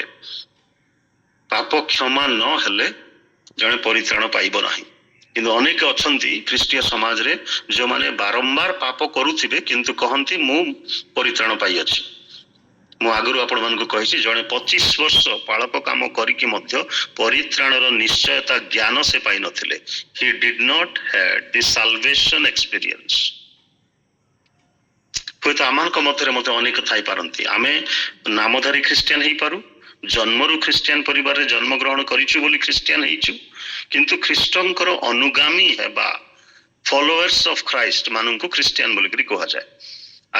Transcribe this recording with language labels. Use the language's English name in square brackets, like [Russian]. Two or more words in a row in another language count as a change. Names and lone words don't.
[Odia] ପାପ କ୍ଷମା ନ ହେଲେ ଜଣେ ପରିତ୍ରାଣ ପାଇବ ନାହିଁ। କିନ୍ତୁ ଅନେକ ଅଛନ୍ତି ଖ୍ରୀଷ୍ଟୀୟ ସମାଜରେ ଯେଉଁମାନେ ବାରମ୍ବାର ପାପ କରୁଥିବେ କିନ୍ତୁ କହନ୍ତି ମୁଁ ପରିତ୍ରାଣ ପାଇଅଛି। ମୁଁ ଆଗରୁ ଆପଣମାନଙ୍କୁ କହିଛି, ଜଣେ 25 ବର୍ଷ ପାଳକ କାମ କରିକି ମଧ୍ୟ ପରିତ୍ରାଣର ନିଶ୍ଚୟତା ଜ୍ଞାନ ସେ ପାଇନଥିଲେ। [English] He did not have the salvation experience. [Odia] ହୁଏତ ଆମମାନଙ୍କ ମଧ୍ୟରେ ମଧ୍ୟ ଅନେକ ଥାଇପାରନ୍ତି। ଆମେ ନାମଧାରୀ ଖ୍ରୀଷ୍ଟିଆନ ହେଇପାରୁ, ଜନ୍ମରୁ ଖ୍ରୀଷ୍ଟିଆନ ପରିବାରରେ ଜନ୍ମଗ୍ରହଣ କରିଛୁ ବୋଲି ଖ୍ରୀଷ୍ଟିଆନ ହେଇଛୁ, କିନ୍ତୁ ଖ୍ରୀଷ୍ଟଙ୍କର ଅନୁଗାମୀ ହେବା, [English] followers of Christ [Odia] ମାନଙ୍କୁ ଖ୍ରୀଷ୍ଟିଆନ ବୋଲିକରି କୁହାଯାଏ।